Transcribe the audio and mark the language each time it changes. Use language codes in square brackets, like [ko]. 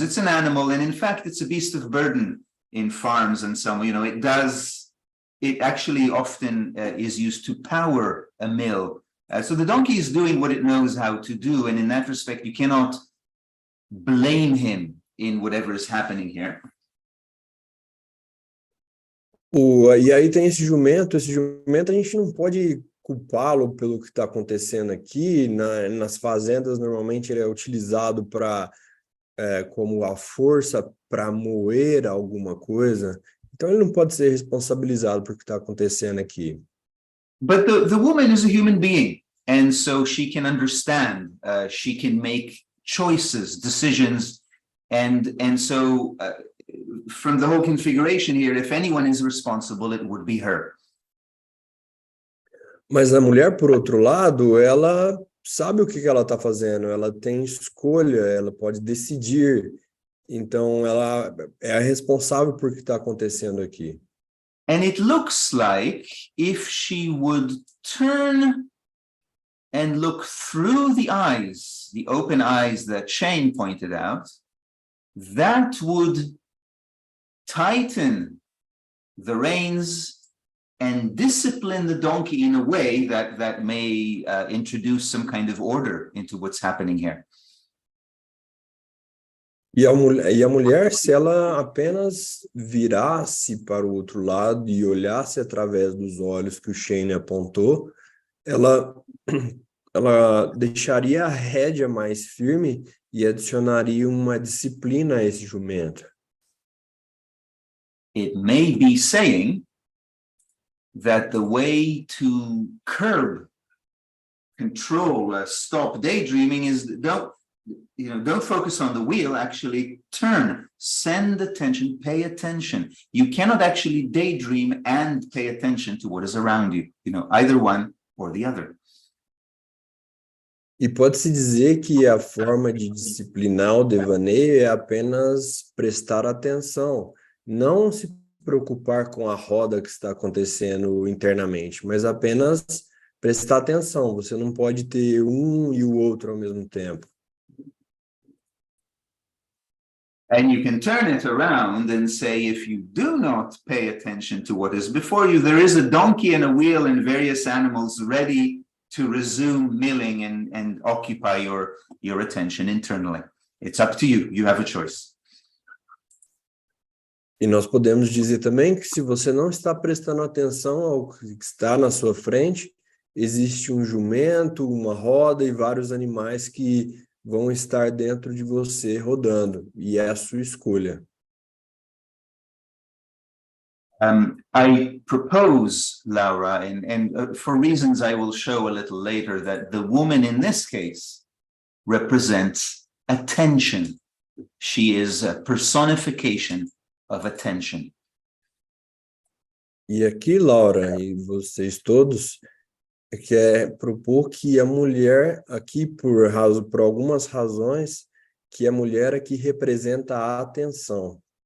[en] It's an animal, and in fact, it's a beast of burden in farms and some, you know, it actually often is used to power a mill. So the donkey is doing what it knows how to do, and in that respect, you cannot blame him in whatever is happening here. [pt] E aí tem esse jumento a gente não pode culpá-lo pelo que está acontecendo aqui. Nas fazendas, normalmente ele é utilizado como a força para moer alguma coisa. Então ele não pode ser responsabilizado por que está acontecendo aqui. [en] But the woman is a human being, and so she can understand, she can make choices, decisions, and so from the whole configuration here, if anyone is responsible, it would be her. [pt] Mas a mulher, por outro lado, ela sabe o que ela está fazendo, ela tem escolha, ela pode decidir. Então, ela é a responsável por que está acontecendo aqui. [en] And it looks like if she would turn and look through the eyes, the open eyes that Shane pointed out, that would tighten the reins and discipline the donkey in a way that may introduce some kind of order into what's happening here. [pt] E a mulher, se ela apenas virasse para o outro lado e olhasse através dos olhos que o Shane apontou, ela deixaria a rédea mais firme e adicionaria uma disciplina a esse jumento. [en] It may be saying that the way to curb, control, stop daydreaming is don't focus on the wheel, actually turn, send attention, pay attention. You cannot actually daydream and pay attention to what is around you, either one or the other. [pt] E pode-se dizer que a forma de disciplinar o devaneio é apenas prestar atenção, não se preocupar com a roda que está acontecendo internamente, mas apenas prestar atenção. Você não pode ter um e o outro ao mesmo tempo. [en] And you can turn it around and say, if you do not pay attention to what is before you, there is a donkey and a wheel and various animals ready to resume milling and occupy your attention internally. It's up to you. You have a choice. [pt] E nós podemos dizer também que se você não está prestando atenção ao que está na sua frente, existe um jumento, uma roda e vários animais que vão estar dentro de você rodando, e é a sua escolha. [en] I propose, Laura, and for reasons I will show a little later, that the woman in this case represents attention. She is a personification of attention. [pt] E aqui, Laura, e vocês todos, quer propor que a mulher, aqui por algumas razões, que a mulher aqui representa a atenção.